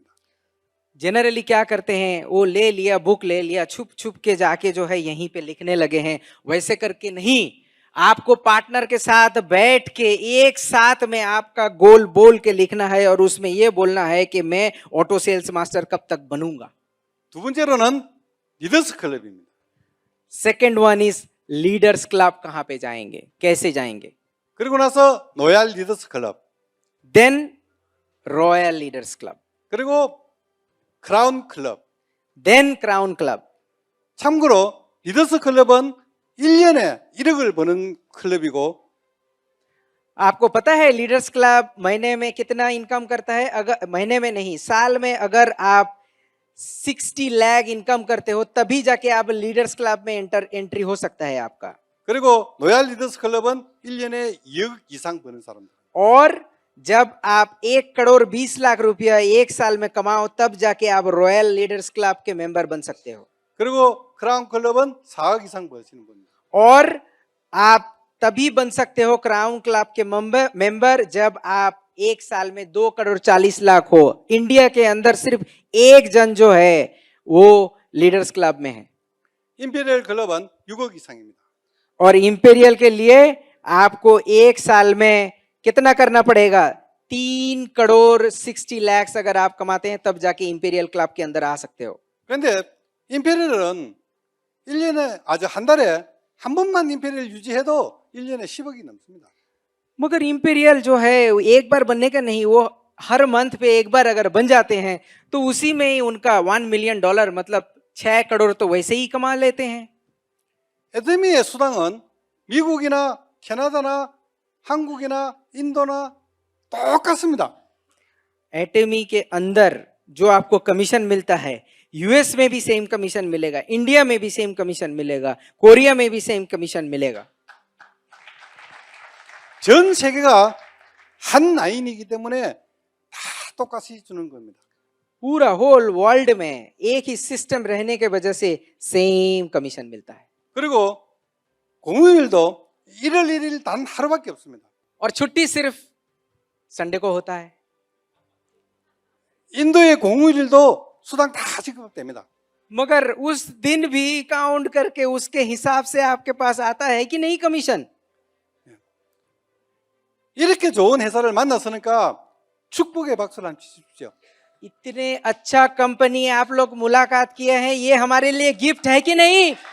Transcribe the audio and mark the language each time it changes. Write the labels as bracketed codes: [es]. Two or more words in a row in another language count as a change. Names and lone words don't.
[hi] जनरली क्या करते हैं, वो ले लिया बुक ले लिया, छुप छुप के जाके जो है यहीं पे लिखने लगे हैं। वैसे करके नहीं, आपको पार्टनर के साथ बैठ के एक साथ में आपका गोल बोल के लिखना है और उसमें ये बोलना है कि मैं ऑटो सेल्स मास्टर कब तक बनूंगा। [ko] 두 번째로는 리더스 클럽입니다. [en] second one is Leaders Club. [hi] कहां पे जाएंगे, कैसे जाएंगे? [ko] 그리고 나서 로얄 리더스 클럽, [en] then Royal Leaders Club, [ko] 그리고 크라운 클럽. [en] then Crown Club. [ko] 참고로 리더스 클럽은 1년에 1억을 버는 클럽이고 [hi] आपको पता है लीडर्स क्लब महीने में कितना इनकम करता है? अगर महीने में नहीं, साल में अगर आप 60 लाख इनकम करते हो तभी जाके आप लीडर्स क्लब में एंट्री हो सकता है आपका। [ko] 그리고 로얄 리더스 클럽은 1년에 2억 이상 버는 사람들. [hi] और जब आप 1,20,00,000 रुपया एक साल में कमाओ तब जाके आप रॉयल लीडर्स क्लब के मेंबर बन सकते हो। [ko] 그리고 크라운 클럽은 4억 이상 버시는 분입니다. [hi] और आप तभी बन सकते हो क्राउन क्लब के मेंबर जब आप एक साल में 2,40,00,000 हो। इंडिया के अंदर सिर्फ एक जन जो है वो लीडर्स क्लब में है। [ko] 임페리얼 클럽은 6억 이상입니다. [hi] और इंपेरियल के लिए आपको एक साल में कितना करना पड़ेगा? 3,60,00,000 अगर आप कमाते हैं तब जाके इंपेरियल क्लब के अंदर आ सकते हो। [ko] 그런데 임페리얼은 1년에 한 달에 한 번만 임페리얼 유지해도 1년에 10억이 넘습니다. [hi] मगर इंपेरियल जो है एक बार बनने का नहीं, वो हर मंथ पे एक बार अगर बन जाते हैं तो उसी में ही उनका $1 मिलियन मतलब 6 करोड़ तो वैसे ही कमा लेते हैं। [ko] 애터미의 수당은 미국이나 캐나다나 한국이나 인도나 똑같습니다. [hi] एटमी के अंदर जो आपको कमीशन मिलता है यूएस में भी [en] same commission [hi] मिलेगा, इंडिया में भी [en] same commission [hi] मिलेगा, कोरिया में भी [en] same commission [hi] मिलेगा। [ko] 전 세계가 한 라인이기 때문에 다 똑같이 주는 겁니다. [hi] पूरा [en] whole world [hi] में एक ही सिस्टम रहने के वजह से [en] same commission [hi] मिलता है। [ko] 그리고 공휴일도 1월 1일 단 하루밖에 없습니다. [hi] और छुट्टी सिर्फ संडे को होता है। [ko] 인도의 공휴일도 수당 다 지급됩니다. [hi] मगर उस दिन भी काउंट करके उसके हिसाब से आपके पास आता है कि नहीं कमीशन? [ko] 이렇게 좋은 회사를 만났으니까 축복의 박수를 한번 치십시오. [hi] इतने अच्छा कंपनी आप लोग मुलाकात किए हैं, ये हमारे लिए गिफ्ट है कि नहीं?